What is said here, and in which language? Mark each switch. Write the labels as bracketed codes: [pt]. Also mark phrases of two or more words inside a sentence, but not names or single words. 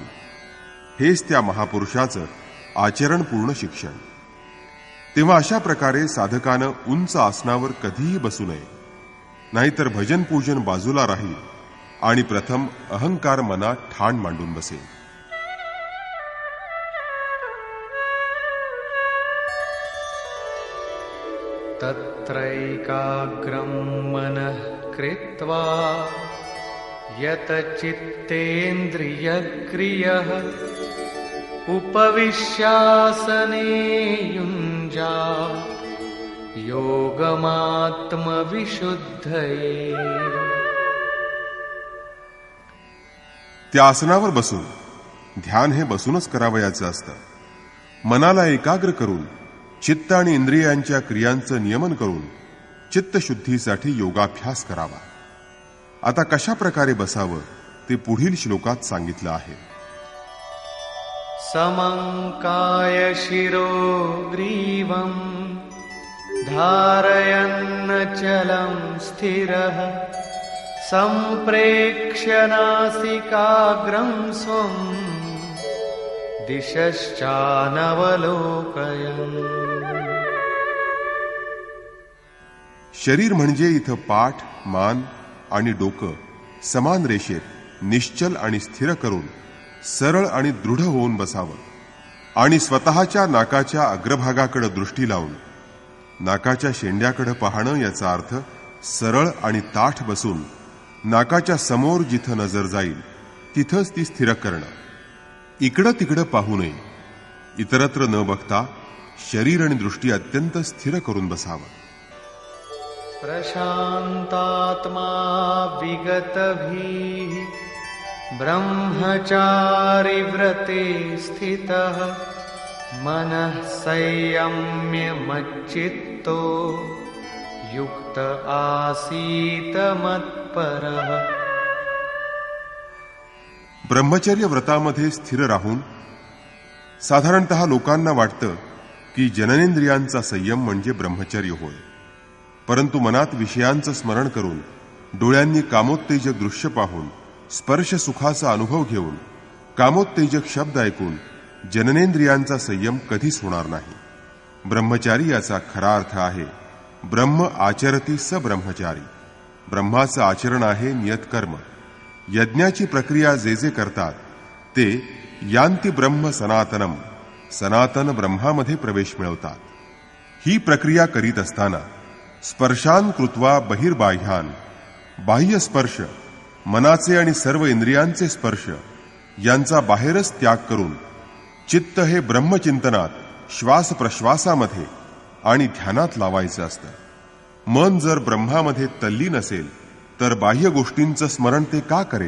[mr] हेच त्या महापुरुषाचं आचरणपूर्ण शिक्षण. तेव्हा अशा प्रकारे साधकानं उंच आसनावर कधीही बसू नये, नाहीतर भजन पूजन बाजूला राहील आणि प्रथम अहंकार मनात ठाण मांडून बसेल. [sa] तत्रैकाग्रं मनः कृत्वा यत चित्तेन्द्रियक्रियः उपविश्यासने युञ्जात् योगमात्मविशुद्धये. [mr] त्या आसनावर बसून ध्यान हे बसूनच करावयाचं असतं. मनाला एकाग्र करून चित्त आणि इंद्रियांच्या क्रियांचं नियमन करून चित्तशुद्धीसाठी योगाभ्यास करावा. आता कशा प्रकारे बसावं ते पुढील श्लोकात सांगितलं आहे. [sa] समंकाय शिरो ग्रीवं धारयन्नचलं स्थिरः संप्रेक्ष्य नासिकाग्रं स्वं दिशश्चानवलोकयन्. [mr] शरीर म्हणजे इथं पाठ, मान आणि डोकं समान रेषेत निश्चल आणि स्थिर करून सरळ आणि दृढ होऊन बसावं आणि स्वतःच्या नाकाच्या अग्रभागाकडे दृष्टी लावून नाकाच्या शेंड्याकडे पाहणं याचा अर्थ सरळ आणि ताठ बसून नाकाच्या समोर जिथं नजर जाईल तिथंच ती स्थिर करणं. इकडं तिकडं पाहू नये. इतरत्र न बघता शरीर आणि दृष्टी अत्यंत स्थिर करून बसावं. [sa] प्रशांतात्मा विगतभीः ब्रह्मचारी व्रते स्थितः मनः संयम्य मच्चित्तो युक्त आसीत मत्परः. [mr] ब्रह्मचर्य व्रतामध्ये स्थिर राहून साधारणतः लोकांना वाटतं की जननेंद्रियांचा संयम म्हणजे ब्रह्मचर्य होय. परंतु मनात विषयांचं स्मरण करून डोळ्यांनी कामोत्तेजक दृश्य पाहून स्पर्श सुखाचा अनुभव घेऊन कामोत्तेजक शब्द ऐकून जननेंद्रियांचा संयम कधीच होणार नाही. ब्रह्मचारी याचा खरा अर्थ आहे [sa] ब्रह्म आचरती स ब्रह्मचारी. [mr] ब्रह्माचं आचरण आहे नियतकर्म. यज्ञाची प्रक्रिया जे जे करतात ते [sa] यांती ब्रह्म सनातनम, [mr] सनातन ब्रह्मामध्ये प्रवेश मिळवतात. ही प्रक्रिया करीत असताना [sa] स्पर्शान कृत्वा बहिर्बाह्यान, [mr] बाह्य स्पर्श मनाचे आणि सर्व इंद्रियांचे स्पर्श यांचा बाहेरच त्याग करून चित्त हे ब्रह्मचिंतनात श्वास प्रश्वासामध्ये आणि ध्यानात लावायचं असतं. मन जर ब्रह्मामध्ये तल्लीन असेल तर बाह्य गोष्टींचं स्मरण ते का करेल?